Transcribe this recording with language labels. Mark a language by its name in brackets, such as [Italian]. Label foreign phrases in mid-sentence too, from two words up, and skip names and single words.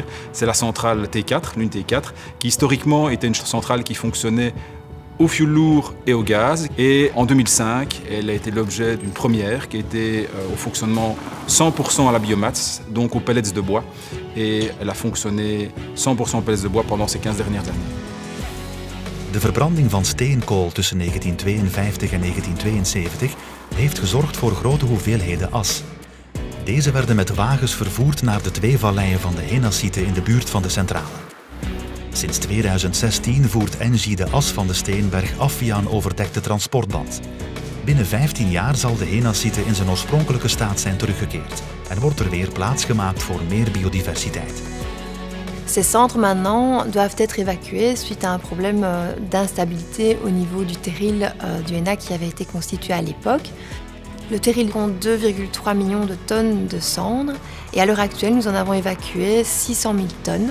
[French] C'est la centrale T4, l'unité 4, qui historiquement était une centrale qui fonctionnait au fioul lourd et au gaz. Et en 2005, elle a été l'objet d'une première qui était au fonctionnement 100% à la biomasse, donc aux pellets de bois. Et elle a fonctionné 100% pellets de bois pendant ces 15 dernières années. [Dutch] De verbranding van steenkool tussen 1952 en 1972 heeft gezorgd voor grote hoeveelheden as. Deze werden met wagens vervoerd naar de 2 valleien van de Henasite in de buurt van de centrale. Sinds 2016 voert Engie de as van de steenberg af via een overdekte transportband. Binnen 15 jaar zal de Henasite in zijn oorspronkelijke staat zijn teruggekeerd en wordt er weer plaats gemaakt voor meer biodiversiteit. [French] Ces centres maintenant doivent être évacués suite à un problème d'instabilité au niveau du terril du Hena qui avait été constitué à l'époque. Le terril compte 2,3 millions de tonnes de cendres et à l'heure actuelle nous en avons évacué 600 000 tonnes.